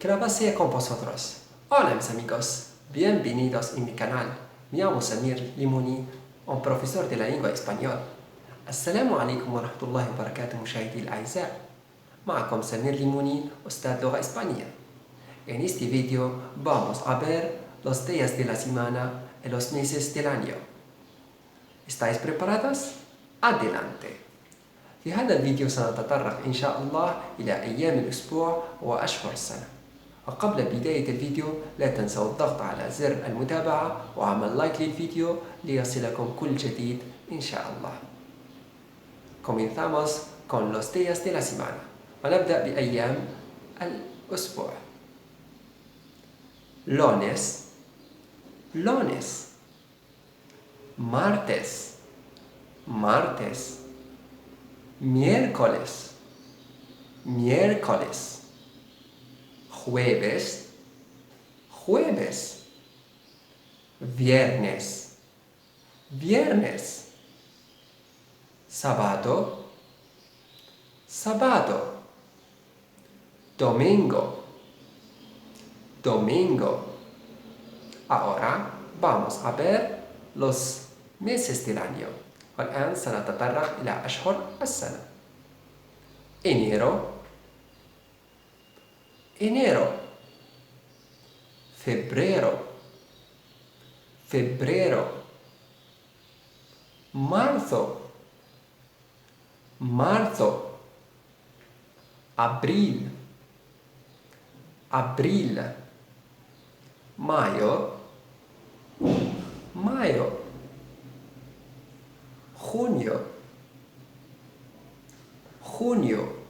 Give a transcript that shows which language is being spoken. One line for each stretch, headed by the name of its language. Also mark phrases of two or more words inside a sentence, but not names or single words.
Spanish: sea con vosotros. Hola mis amigos, bienvenidos en mi canal. Me llamo Samir Limoni, un profesor de la lengua español.
Arabic: السلام عليكم ورحمة الله وبركاته مشاهدي الأعزاء. معكم Samir Limoni, أستاذ لغة إسبانية.
Spanish: En este video vamos a ver los días de la semana y los meses del año. ¿Estáis preparados? Adelante!
Arabic: في هذا الفيديو سنتطرق إن شاء الله إلى أيام الأسبوع وأشهر السنة. وقبل بداية الفيديو لا تنسوا الضغط على زر المتابعة وعمل لايك للفيديو ليصلكم كل جديد إن شاء الله.
Spanish: Comenzamos con los días de la semana
Arabic: ونبدأ بأيام الأسبوع.
Spanish: lunes, martes, miércoles, jueves, viernes, sábado, domingo. Ahora vamos a ver los meses del año.
Arabic: والآن سنتطرق إلى أشهر السنة.
Spanish: enero, febrero, marzo, abril, mayo, junio,